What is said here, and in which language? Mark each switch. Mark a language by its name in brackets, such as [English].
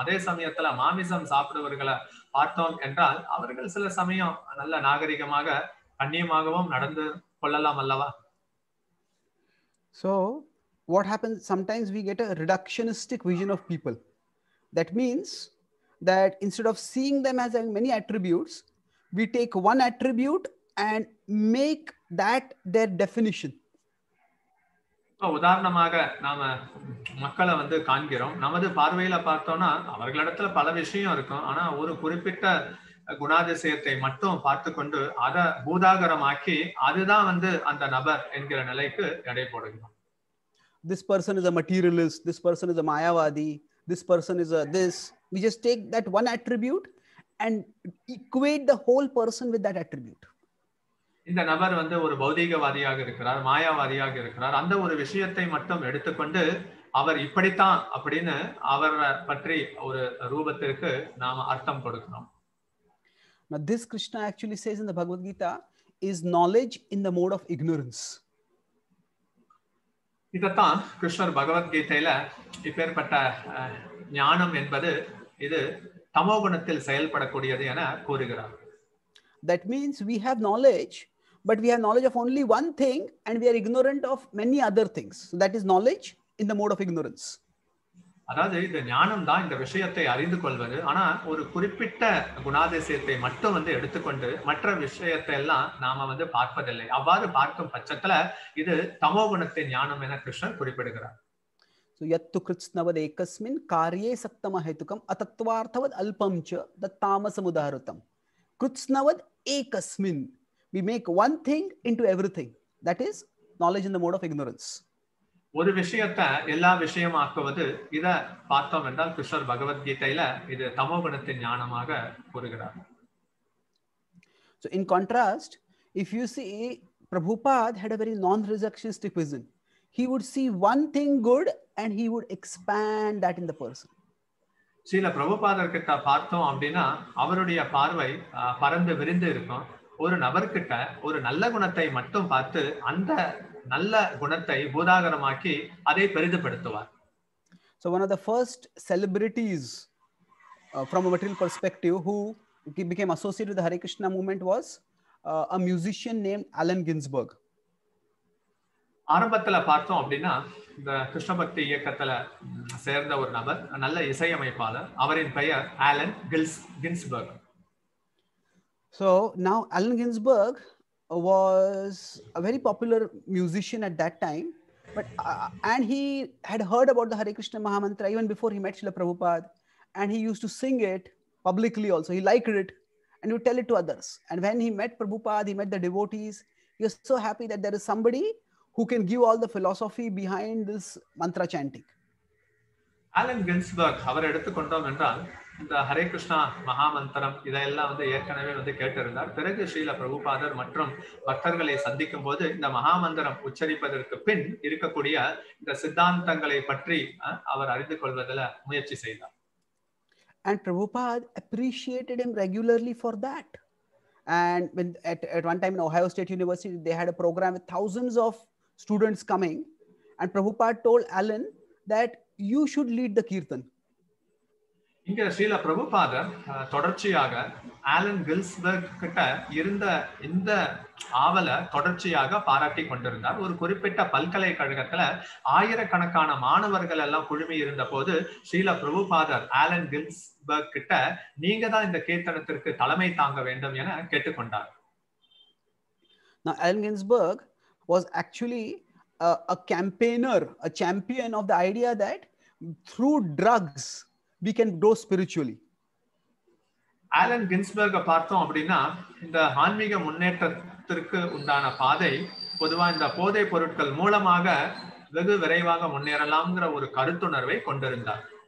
[Tamil] அதே சமயத்துல மாமிசம் சாப்பிடுவர்களை பார்த்தோம் என்றால் அவர்கள் சில சமயம் நல்ல நாகரிகமாக கண்ணியமாகவும் நடந்து கொள்ளலாம் அல்லவா? [English] So what happens, sometimes we get a reductionistic vision of people. That means that instead of seeing them as having many attributes, we take one attribute and make that their definition. [Tamil] உதாரணமாக நாம மக்களை வந்து காண்கிறோம். நமது பார்வையில பார்த்தோம்னா அவர்களிடத்துல பல விஷயம் இருக்கும். ஆனா ஒரு குறிப்பிட்ட குணாதிசயத்தை மட்டும் பார்த்து கொண்டு அதை பூதாகரமாக்கி அதுதான் வந்து அந்த நபர் என்கிற நிலைக்கு எடை போடுகிறோம். [English] This person is a materialist, this person is a mayavadi, this person is a this. We just take that one attribute and equate the whole person with that attribute. [Tamil] இந்த நபர் வந்து ஒரு பௌதீகவாதியாக இருக்கிறார், மாயாவாதியாக இருக்கிறார். அந்த ஒரு விஷயத்தை மட்டும் எடுத்துக்கொண்டு அவர் இப்படித்தான் அப்படின்னு அவரை பற்றி ஒரு ரூபத்திற்கு நாம அர்த்தம் கொடுக்கிறோம். [English] Now this Krishna actually says in the Bhagavad Gita is knowledge in the mode of ignorance. [Tamil] இதத்தான் கிருஷ்ணர் பகவத்கீதையில இப்பேற்பட்ட ஞானம் என்பது இது தமோகுணத்தில் செயல்படக்கூடியது என கூறுகிறார். [English] That means we have knowledge, but we have knowledge of only one thing and we are ignorant of many other things. So that is knowledge in the mode of ignorance. [Tamil] அதாவது இந்த ஞானம் தான் இந்த விஷயத்தை அறிந்து கொள்வது. ஆனா ஒரு குறிப்பிட்ட குணாதிசயத்தை மட்டும் வந்து எடுத்துக்கொண்டு மற்ற விஷயத்தை எல்லாம் நாம வந்து பார்ப்பதில்லை. அவ்வாறு பார்க்கும் பட்சத்துல இது தமோகுணத்தின் ஞானம் என கிருஷ்ணன் குறிப்பிடுகிறார். [Sanskrit] So yattu kritsnavad ekasmin karye saktama hetukam atattvarthavad alpam cha tattamasam udaharutam. Kritsnavad ekasmin. [English] We make one thing into everything. That is knowledge in the mode of ignorance. [Tamil] ஒரு விஷயத்தை எல்லா விஷயமாக்குவது இத பார்த்தோம் என்றால் கிருஷ்ணர் பகவத்கீதையில இது தமோகுணத்தின் ஞானமாக கூறுகிறார். [English] So in contrast, if you see, Prabhupada had a very non-reductionistic vision. He would see one thing good and he would expand that in the person. [Tamil] Srila பிரபுபாதர் கிட்ட பார்த்தோம் அப்படின்னா அவருடைய பார்வை பரந்து விரிந்து இருக்கும். ஒரு நபர்கிட்ட ஒரு நல்ல குணத்தை மட்டும் பார்த்து அந்த நல்ல குணத்தை பூதாகரமாக்கி அதை பெரிதுபடுத்துவார். [English] So one of the first celebrities from a material perspective who became associated with the Hare Krishna movement was a musician named Allen Ginsberg. [Tamil] ஆரம்பத்துல பார்த்தோம் அப்படின்னா இந்த கிருஷ்ண பக்தி இயக்கத்துல சேர்ந்த ஒரு நபர், நல்ல இசையமைப்பாளர். அவரின் பெயர் Alan Ginsberg. [English] So now Allen Ginsberg was a very popular musician at that time, but and he had heard about the Hare Krishna Mahamantra even before he met Srila Prabhupada, and he used to sing it publicly also. He liked it and he would tell it to others. And when he met Prabhupada, he met the devotees. He was so happy that there is somebody who can give all the philosophy behind this mantra chanting. [Tamil] Alan Ginsberg அவர் எடுத்துக்கொண்டோம் என்றால் இந்த ஹரே கிருஷ்ணா மகாமந்திரம் இதையெல்லாம் வந்து ஏற்கனவே வந்து கேட்டிருந்தார். பிறகு ஸ்ரீல பிரபுபாதர் மற்றும் பக்தர்களை சந்திக்கும் போது இந்த மகாமந்திரம் உச்சரிப்பதற்கு பின் இருக்கக்கூடிய இந்த சித்தாந்தங்களை பற்றி அவர் அறிந்து கொள்வதில் முயற்சி செய்தார். [English] And Prabhupada appreciated him regularly for that. And when at one time in Ohio State University, they had a program with thousands of students coming, and Prabhupada told Alan that you should lead the kirtan. [Tamil] இங்க ஸ்ரீல பிரபுபாதர் தொடர்ச்சியாக Alan கில்ஸ்பர்க் கிட்ட இருந்த இந்த ஆவலை தொடர்ச்சியாக பாராட்டி கொண்டிருந்தார். ஒரு குறிப்பிட்ட பல்கலைக்கழகத்துல ஆயிரக்கணக்கான மாணவர்கள் எல்லாம் குழுமி இருந்த போது ஸ்ரீல பிரபுபாதர் ஆலன் கில்ஸ்பர்க் கிட்ட நீங்க தான் இந்த கீர்த்தனத்திற்கு தலைமை தாங்க வேண்டும் என கேட்டுக்கொண்டார். [English] Now, Allen Ginsberg was actually a campaigner, a champion of the idea that through drugs we can grow spiritually. [Tamil] Alan கின்ஸ்பர்க பார்த்தோம் அப்படின்னா இந்த ஆன்மீக முன்னேற்றத்திற்கு உண்டான பாதை பொதுவா இந்த போதை பொருட்கள் மூலமாக வெகு விரைவாக முன்னேறலாம்ங்கிற ஒரு கருத்துணர்வை கொண்டிருந்தார்.